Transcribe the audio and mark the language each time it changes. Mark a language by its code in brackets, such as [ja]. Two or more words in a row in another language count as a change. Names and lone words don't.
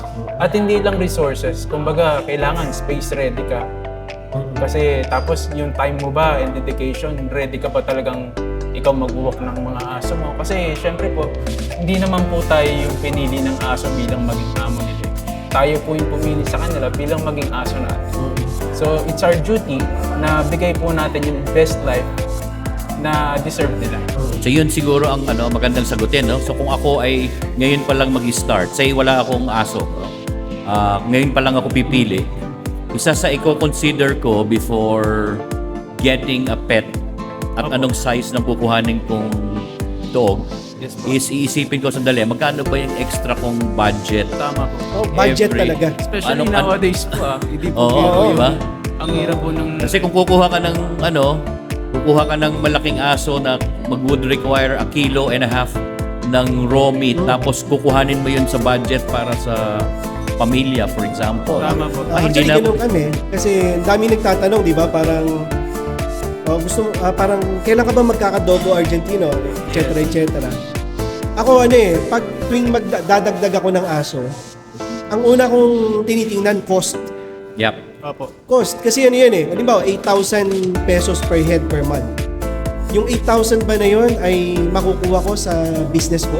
[tl] At hindi lang resources, kumbaga kailangan [en] space ready [tl] ka. Kasi tapos yung time mo ba [en] and dedication, [tl] ready ka pa talagang ikaw mag-walk ng mga aso mo. Kasi syempre po, hindi naman po tayo yung pinili ng aso bilang maging amo nila. tayo po yung pumili sa kanila bilang maging aso natin. [en] So, it's our duty [tl] na bigay po natin yung [en] best life [tl] na deserve nila. So yun siguro ang magandang sagutin, no? So kung ako ay ngayon pa lang mag-start, say wala akong aso, no? Ngayon pa lang ako pipili, isa sa i-consider ko [en] before getting a pet [tl] at anong size ng kukuhanin kong dog, Yes po. is iisipin ko sandali, magkano ba yung extra kong budget? Tama po. Oh, budget Every- talaga. Especially Ano- nowadays po hindi po Oo, biro yun. diba? Ang hirap po ng... Kasi kung kukuha ka ng malaking aso na [en] would require [tl] 1.5 kilo ng raw meat, tapos kukuhanin mo yun sa budget para sa pamilya, [en] for example. [tl] Tama po. Hindi Actually, na ganun kami. Kasi dami nagtatanong, di ba? Parang, parang, kailan ka ba magkakadogo Argentino? [la] Et cetera, et cetera. [tl] Ako, pag tuwing magdadagdag ako ng aso, ang una kong tinitingnan, cost. Yep. Opo. Cost. Kasi yan halimbawa, 8,000 pesos [en] per head per month. [tl] Yung 8,000 ba na yun ay makukuha ko sa business ko?